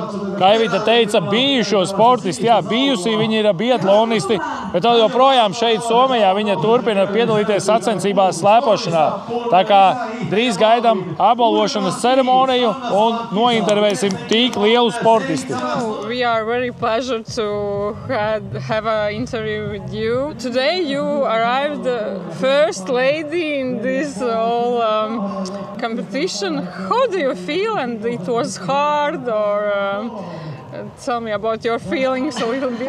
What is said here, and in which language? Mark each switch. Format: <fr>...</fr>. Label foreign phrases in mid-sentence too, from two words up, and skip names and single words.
<lv>Kā Evita teica, bijušo sportisti, jā, bijusī viņi ir biatlonisti, bet joprojām šeit Somijā viņa turpina piedalīties sacensībās slēpošanā. Tā kā drīz gaidām apbalvošanas ceremoniju un nointervēsim tik lielu sportisti.</lv> <en>We are very pleasure to have an interview with you. Today you arrived first lady in this whole competition. How do you feel? And it was hard, or tell me about your feelings a little bit.</en>